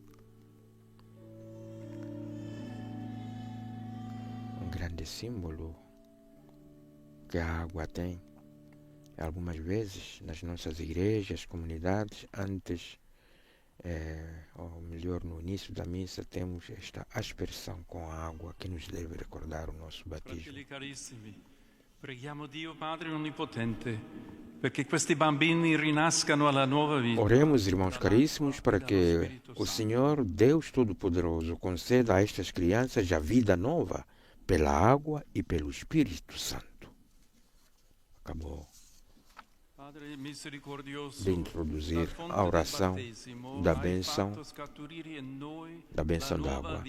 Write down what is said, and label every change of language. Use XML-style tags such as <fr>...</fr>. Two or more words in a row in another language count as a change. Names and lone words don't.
<pt>Um grande símbolo que a água tem, algumas vezes nas nossas igrejas, comunidades, antes, ou melhor, no início da missa, temos esta aspersão com a água que nos deve recordar o nosso batismo.</pt> <it>Fratelli carissimi, preghiamo Dio Padre Onnipotente perché questi bambini rinascano alla nuova vita.</it> <pt>Oremos, irmãos caríssimos, para que o Senhor, Deus Todo-Poderoso, conceda a estas crianças a vida nova pela água e pelo Espírito Santo. Acabou de introduzir a oração da bênção da água.</pt>